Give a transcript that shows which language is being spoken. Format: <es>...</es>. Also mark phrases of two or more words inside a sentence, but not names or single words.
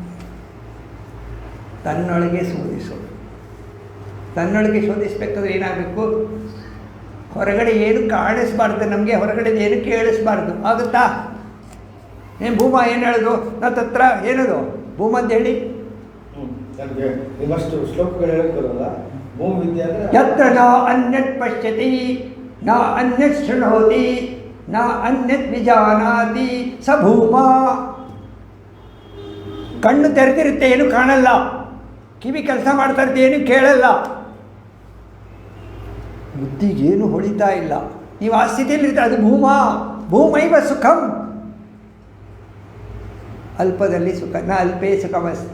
<kn>ತನ್ನೊಳಗೆ ಶೋಧಿಸೋದು. ತನ್ನೊಳಗೆ ಶೋಧಿಸ್ಬೇಕಾದ್ರೆ ಏನಾಗಬೇಕು? ಹೊರಗಡೆ ಏನು ಕಾಣಿಸ್ಬಾರ್ದು, ನಮಗೆ ಹೊರಗಡೆ ಏನು ಕೇಳಿಸ್ಬಾರ್ದು. ಆಗುತ್ತಾ? ಏನು ಭೂಮ ಏನು ಹೇಳೋದು? ನನ್ನ ಹತ್ರ ಏನದು ಭೂಮ ಅಂತ ಹೇಳಿ ನಿಮ್ಮಷ್ಟು ಶ್ಲೋಕಗಳು ಹೇಳೋಲ್ಲ. ಭೂಮ ವಿದ್ಯೆ ಅಂದರೆ</kn> <sa>यत्र न अन्यत् पश्यति न अन्यत् शृणोति न अन्यत् विजानाति स भूमा.</sa> <kn>ಕಣ್ಣು ತೆರೆದಿರುತ್ತೆ, ಏನು ಕಾಣಲ್ಲ. ಕಿವಿ ಕೆಲಸ ಮಾಡ್ತಾ ಇರುತ್ತೆ, ಏನು ಕೇಳಲ್ಲ. ಬುದ್ಧಿಗೇನು ಹೊಳಿತಾ ಇಲ್ಲ. ನೀವು ಆ ಸ್ಥಿತಿಯಲ್ಲಿರ್ತೀರ, ಅದು ಭೂಮ.</kn> <sa>भूमैव सुखं.</sa> <kn>ಅಲ್ಪದಲ್ಲಿ ಸುಖ,</kn> <sa>न अल्पे सुखमस्ति.</sa>